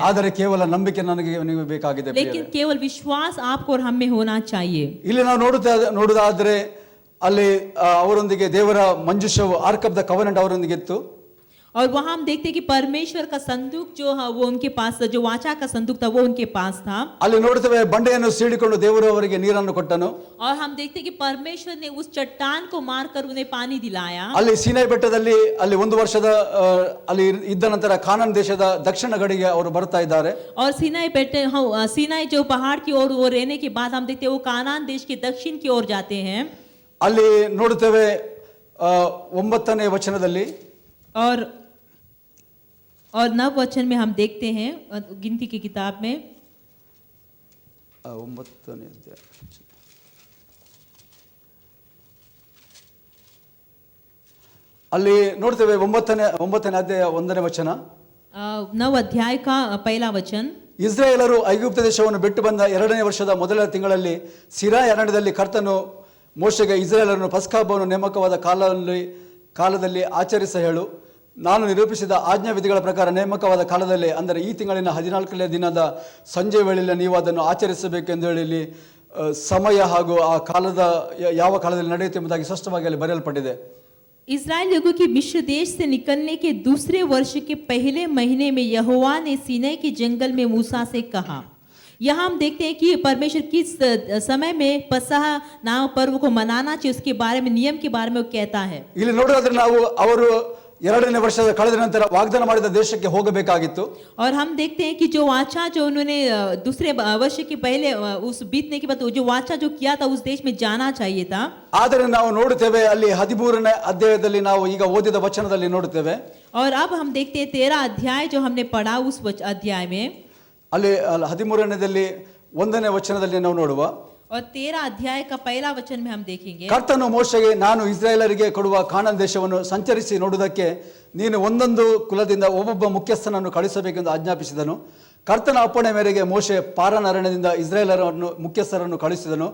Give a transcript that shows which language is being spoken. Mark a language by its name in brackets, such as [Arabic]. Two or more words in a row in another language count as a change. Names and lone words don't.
[Kannada] ಆದರೆ ಕೇವಲ ನಂಬಿಕೆ ನನಗೆ ನೀವು ಬೇಕಾಗಿದೆ [Hindi] लेकिन केवल विश्वास आपको और हम में होना चाहिए। [Kannada] ಇಲ್ಲಿ ನಾವು ನೋಡುವುದಾದ್ರೆ ಅಲ್ಲಿ ಅವರೊಂದಿಗೆ ದೇವರ ಮಂಜೂಷವು [English] Ark of the Covenant [Kannada] ಅವರೊಂದಿಗೆ ಇತ್ತು. [Hindi] और वहां हम देखते हैं कि परमेश्वर का संदूक जो है वो उनके पास, जो वाचा का संदूक था वो उनके पास था। [Kannada] ಅಲ್ಲಿ ನೋಡುತ್ತೇವೆ ಬಂಡೆಯನ್ನು ಸೀಳಿಕೊಂಡು ದೇವರು ಅವರಿಗೆ ನೀರನ್ನು ಕೊಟ್ಟನು. [Hindi] और हम देखते हैं कि परमेश्वर ने उस चट्टान को मारकर उन्हें पानी दिलाया। [Kannada] ಅಲ್ಲಿ ಸೀನಾಯಿ ಬೆಟ್ಟದಲ್ಲಿ ಅಲ್ಲಿ 1 ವರ್ಷದ ಅಲ್ಲಿ ಇದ್ದ ನಂತರ ಕಾನಾನ್ ದೇಶದ ದಕ್ಷಿಣ ಗಡಿಗೆ ಅವರು ಬರ್ತಾ ಇದ್ದಾರೆ. [Hindi] और सीनाई जो पहाड़ की ओर वो रहने के बाद हम देखते हैं वो कानान देश के दक्षिण की ओर जाते हैं। [Kannada] ಅಲ್ಲಿ ನೋಡುತ್ತೇವೆ 9ನೇ ವಚನದಲ್ಲಿ [Hindi] और 9 वचन में हम देखते हैं गिनती की किताब में [Kannada] 9ನೇ ಅಧ್ಯಾಯ ಅಲ್ಲಿ ನೋಡ್ತೇವೆ 9ನೇ ಅಧ್ಯಾಯ 1ನೇ ವಚನ. [Hindi] 9 अध्याय का पहला वचन. [Kannada] ಇಸ್ರಾಯೇಲರು ಐಗುಪ್ತ ದೇಶವನ್ನು ಬಿಟ್ಟು ಬಂದ 2ನೇ ವರ್ಷದ ಮೊದಲ ತಿಂಗಳಲ್ಲಿ ಸಿನಾಯಿ ಅರಣ್ಯದಲ್ಲಿ ಕರ್ತನು ಮೋಶೆಗೆ ಇಸ್ರಾಯೇಲರನ್ನು ಪಸ್ಕ ಹಬ್ಬವನ್ನು ನೇಮಕವಾದ ಕಾಲದಲ್ಲಿ ಆಚರಿಸ ಹೇಳು. ನಾನು ನಿರೂಪಿಸಿದ ಆಜ್ಞಾ ವಿಧಿಗಳ ಪ್ರಕಾರ ನೇಮಕವಾದ ಕಾಲದಲ್ಲಿ, ಅಂದರೆ ಈ ತಿಂಗಳಿನ 14ನೇ ದಿನದ ಸಂಜೆ ವೇಳೆಯಲ್ಲಿ ನೀವು ಅದನ್ನು ಆಚರಿಸಬೇಕೆಂದು ಹೇಳಿ ಸಮಯ ಹಾಗೂ ಆ ಕಾಲದ ಯಾವ ಕಾಲದಲ್ಲಿ ನಡೆಯುತ್ತೆ ಎಂಬುದಾಗಿ ಸ್ಪಷ್ಟವಾಗಿ ಅಲ್ಲಿ ಬರೆಯಲ್ಪಟ್ಟಿದೆ. [Hindi] इस्राएल लोगों की मिस्र देश से निकलने के दूसरे वर्ष के पहले महीने में यहोवा ने सीनै के जंगल में मूसा से कहा। यहाँ हम देखते हैं कि परमेश्वर किस समय में पसह नाम पर्व को मनाना चाहिए उसके बारे में, नियम के बारे में वो कहता है. [Kannada] ಇಲ್ಲಿ ನೋಡೋದಾದ್ರೆ ನಾವು ಅವರು 2ನೇ ವರ್ಷದ ಕಳೆದ ನಂತರ ವಾಗ್ದಾನ ಮಾಡಿದ ದೇಶಕ್ಕೆ ಹೋಗಬೇಕಾಗಿತ್ತು. [Hindi] और हम देखते हैं कि जो वाचा जो उन्होंने दूसरे वर्ष के पहले उस बीतने के बाद जो वाचा जो किया था उस देश में जाना चाहिए था. [Kannada] ಆದರೆ ನಾವು ನೋಡುತ್ತೇವೆ ಅಲ್ಲಿ 13ನೇ ಅಧ್ಯಾಯದಲ್ಲಿ ನಾವು ಈಗ ಓದಿದ ವಚನದಲ್ಲಿ ನೋಡುತ್ತೇವೆ. [Hindi] और अब हम देखते हैं 13 अध्याय जो हमने पढ़ा उस अध्याय में, [Kannada] ಅಲ್ಲಿ 13ನೇದಲ್ಲಿ 1ನೇ ವಚನದಲ್ಲಿ ನಾವು ನೋಡುವ [Hindi] और 13 अध्याय का पहला वचन में हम देखेंगे. [Kannada] ಕರ್ತನು ಮೋಶೆಗೆ, ನಾನು ಇಸ್ರಾಯೇಲರಿಗೆ ಕೊಡುವ ಕಾನಾನ್ ದೇಶವನ್ನು ಸಂಚರಿಸಿ ನೋಡುವುದಕ್ಕೆ ನೀನು ಒಂದೊಂದು ಕುಲದಿಂದ ಒಬ್ಬೊಬ್ಬ ಮುಖ್ಯಸ್ಥನನ್ನು ಕಳಿಸಬೇಕೆಂದು ಆಜ್ಞಾಪಿಸಿದನು. ಕರ್ತನ ಅಪ್ಪಣೆ ಮೇರೆಗೆ ಮೋಶೆ ಪಾರಾನ್ ಅರಣ್ಯದಿಂದ ಇಸ್ರಾಯೇಲರನ್ನು ಮುಖ್ಯಸ್ಥರನ್ನು ಕಳಿಸಿದನು.